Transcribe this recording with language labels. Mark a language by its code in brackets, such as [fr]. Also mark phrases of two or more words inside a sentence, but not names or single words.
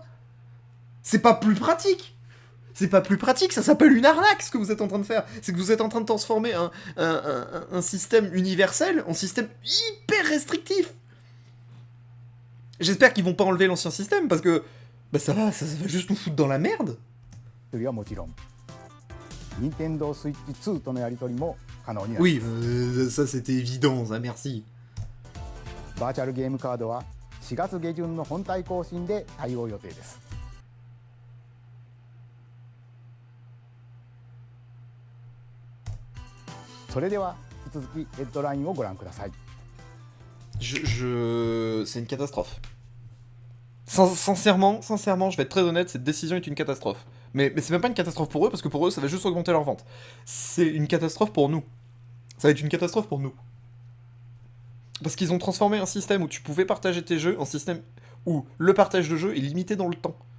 [fr] C'est pas plus pratique. C'est pas plus pratique, ça s'appelle une arnaque ce que vous êtes en train de faire. C'est que vous êtes en train de transformer un système universel en système hyper restrictif. J'espère qu'ils vont pas enlever l'ancien système parce que bah ça va juste nous foutre dans la merde. [ja] はもちろん Nintendo Switch 2とのやり取りも可能になります。 [fr] Oui, ça c'était évident, ça merci. [ja] バーチャルゲームカードは4月下旬の本体更新で対応予定です。それでは引き続きヘッドラインをご覧ください。 [fr] C'est une catastrophe. Sincèrement, je vais être très honnête, cette décision est une catastrophe. Mais c'est même pas une catastrophe pour eux, parce que pour eux, ça va juste augmenter leur vente. C'est une catastrophe pour nous. Ça va être une catastrophe pour nous. Parce qu'ils ont transformé un système où tu pouvais partager tes jeux en système où le partage de jeux est limité dans le temps.